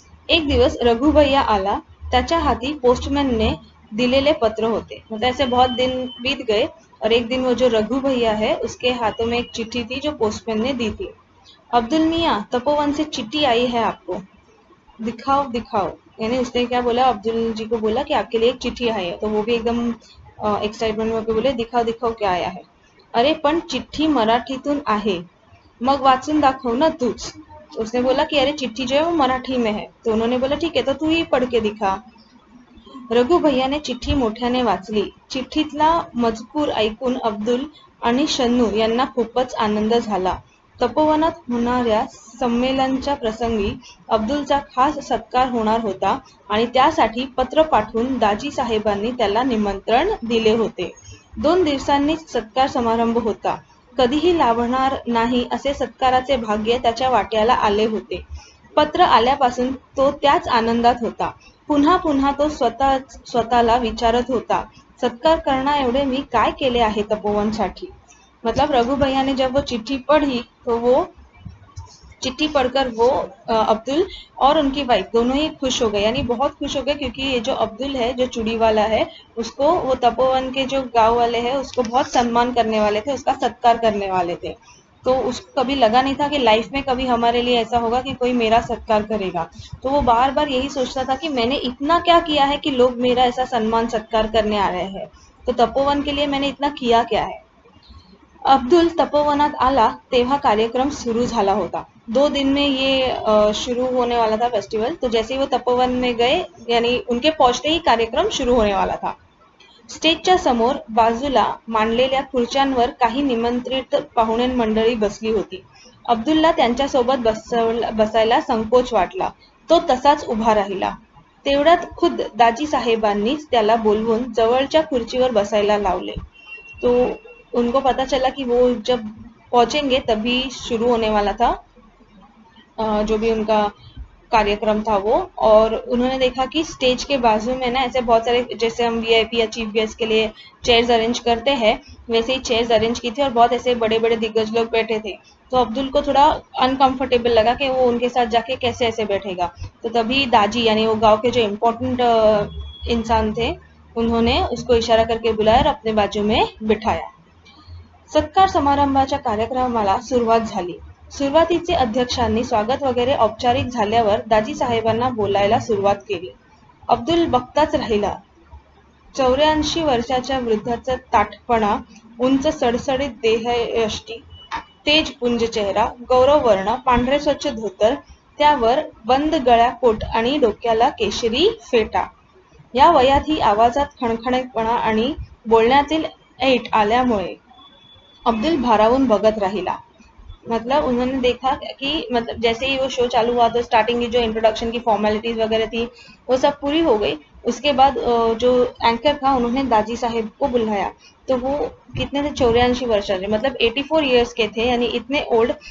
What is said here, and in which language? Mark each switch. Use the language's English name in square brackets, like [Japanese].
[Marathi] एक दिवस रघुभैया आला, त्याच्या हाथी पोस्टमैन ने दिलेले पत्र होते। [Hindi] मतलब ऐसे बहुत दिन बीत गए और एक दिन वो जो रघु भैया है उसके हाथों में एक चिट्ठी थी जो पोस्टमैन ने दी थी। अब्दुल मियाँ, तपोवन से चिट्ठी आई है आपको, दिखाओ दिखाओ। यानी उसने क्या बोला, अब्दुल जी को बोला कि आपके लिए एक चिट्ठी आई है। तो वो भी एकदम एक्साइटमेंट में होकर बोले दिखाओ दिखाओ क्या आया है। [Marathi] अरे पण चिट्ठी मराठीतून आहे, मग वाचून दाखव ना तूच। [Hindi] उसने बोला कि अरे चिट्ठी जो है वो मराठी में है। तो उन्होंने बोला ठीक है, तो तू ही पढ़ के दिखा। [Marathi] रघु भैयाने चिठ्ठी मोठ्याने वाचली। चिठ्ठीतला मजकूर ऐकून अब्दुल आणि शन्नू यांना खूपच आनंद झाला। तपोवनात होणाऱ्या संमेलनाच्या प्रसंगी अब्दुलचा खास सत्कार होणार होता आणि त्यासाठी पत्र पाठवून दाजी साहेबांनी त्याला निमंत्रण दिले होते। 2 दिवसांनीच सत्कार समारंभ होता। कधीही लाभणार नाही असे सत्काराचे भाग्य त्याच्या वाट्याला आले होते। पत्र आल्यापासून तो त्याच आनंदात होता। पुन्हा पुन्हा तो स्वतःला विचारत होता, सत्कार करण्याएवढे मी काय केले आहे तपोवनसाठी। [Hindi] मतलब रघु भैया ने जब वो चिट्ठी पढ़ी तो वो चिट्ठी पढ़कर वो अब्दुल और उनकी वाइफ दोनों ही खुश हो गए, यानी बहुत खुश हो गए, क्योंकि ये जो अब्दुल है जो चूड़ी वाला है उसको वो तपोवन के जो गांव वाले हैं उसको बहुत सम्मान करने वाले थे, उसका सत्कार करने वाले थे। तो उसको कभी लगा नहीं था कि लाइफ में कभी हमारे लिए ऐसा होगा कि कोई मेरा सत्कार करेगा। तो वो बार बार यही सोचता था कि मैंने इतना क्या किया है कि लोग मेरा ऐसा सम्मान सत्कार करने आ रहे हैं। तो तपोवन के लिए मैंने इतना किया क्या है। [Marathi] अब्दुल तपोवनात आला तेव्हा कार्यक्रम शुरू झाला होता। [Hindi] 2 दिन में ये शुरू होने वाला था फेस्टिवल। तो जैसे ही वो तपोवन में गए, यानी उनके पहुंचते ही कार्यक्रम शुरू होने वाला था। [Marathi] स्टेजच्या समोर बाजूला मांडलेल्या खुर्च्यांवर काही निमंत्रित पाहुणे मंडळी बसली होती। अब्दुलला त्यांच्यासोबत बसायला संकोच वाटला। तो तसाच उभा राहिला। तेवढ्यात खुद्द दाजी साहेबांनीच त्याला बोलवून जवळच्या खुर्चीवर बसायला लावले। [Hindi] तो उनको पता चला कि वो जब पहुंचेंगे तभी शुरू होने वाला था जो भी उनका कार्यक्रम था वो। और उन्होंने देखा कि स्टेज के बाजू में ना ऐसे बहुत सारे, जैसे हम वीआईपी या चीफ गेस्ट के लिए चेयर्स अरेंज करते हैं वैसे ही चेयर्स अरेंज की थी और बहुत ऐसे बड़े बड़े दिग्गज लोग बैठे थे। तो अब्दुल को थोड़ा अनकंफर्टेबल लगा कि वो उनके साथ जाके कैसे ऐसे बैठेगा। तो तभी दाजी यानी वो गांव के जो इम्पोर्टेंट इंसान थे उन्होंने उसको इशारा करके बुलाया और अपने बाजू में बिठाया। [Marathi] सत्कार समारंभाच्या कार्यक्रमाला सुरुवात झाली। सुरुवातीचे अध्यक्षांनी स्वागत वगैरे औपचारिक झाल्यावर दाजी साहेबांना बोलायला सुरुवात केली। अब्दुल बघताच राहिला। 84 वर्षाच्या वृद्धाचा ताठपणा, उंच सडसडीत देहयष्टी, तेजपुंज चेहरा, गौरववर्ण, पांढरे स्वच्छ धोतर, त्यावर बंद गळा कोट आणि डोक्याला केशरी फेटा। या वयातही आवाजात खणखणीतपणा आणि बोलण्यातील ऐट आल्यामुळे अब्दुल भारावून बघत राहिला। [Hindi] मतलब उन्होंने देखा कि मतलब जैसे ही वो शो चालू हुआ तो स्टार्टिंग की जो इंट्रोडक्शन की फॉर्मेलिटीज वगैरह थी वो सब पूरी हो गई। उसके बाद जो एंकर था उन्होंने दाजी साहेब को बुलाया। तो वो कितने थे, [Marathi] 84 वर्षाचे, [Hindi] मतलब 84 ईयर्स के थे, यानी इतने ओल्ड।